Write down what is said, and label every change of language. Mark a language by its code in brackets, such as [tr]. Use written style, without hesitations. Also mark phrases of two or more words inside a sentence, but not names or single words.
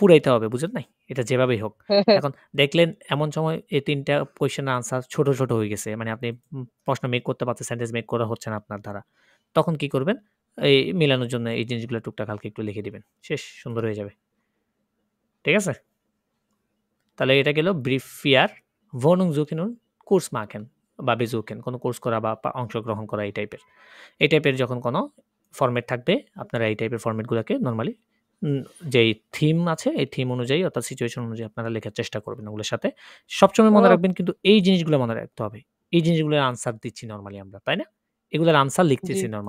[bn] পুরাইতে হবে বুঝেন নাই এটা যেভাবেই হোক এখন দেখলেন এমন সময় এই 3টা কোয়েশ্চেনের আনসার ছোট হয়ে গেছে মানে আপনি প্রশ্ন মেক করতে পারছেন সেন্টেন্স মেক করা হচ্ছে না আপনার দ্বারা তখন কি করবেন এই মেলানোর জন্য এই জিনিসগুলো টুকটাক হালকা একটু লিখে দিবেন শেষ সুন্দর হয়ে যাবে ঠিক আছে তাহলে এটা গেল ব্রিফিয়ার [de] Wohnung suchen und Kurs machen [bn] বা besuchen কোনো কোর্স করা বা অংশগ্রহণ করা এই টাইপের যখন কোনো ফরম্যাট থাকবে আপনারা এই টাইপের ফরম্যাটগুলোকে নরমালি যেই থিম আছে এই থিম অনুযায়ী অর্থাৎ সিচুয়েশন অনুযায়ী আপনারা লেখার চেষ্টা করবেন ওগুলোর সাথে সবসময় মনে রাখবেন কিন্তু এই জিনিসগুলো মনে রাখতে হবে এই জিনিসগুলোর আনসার দিচ্ছি নরমালি আমরা তাই না এগুলোর আনসার লিখতেছি নরমাল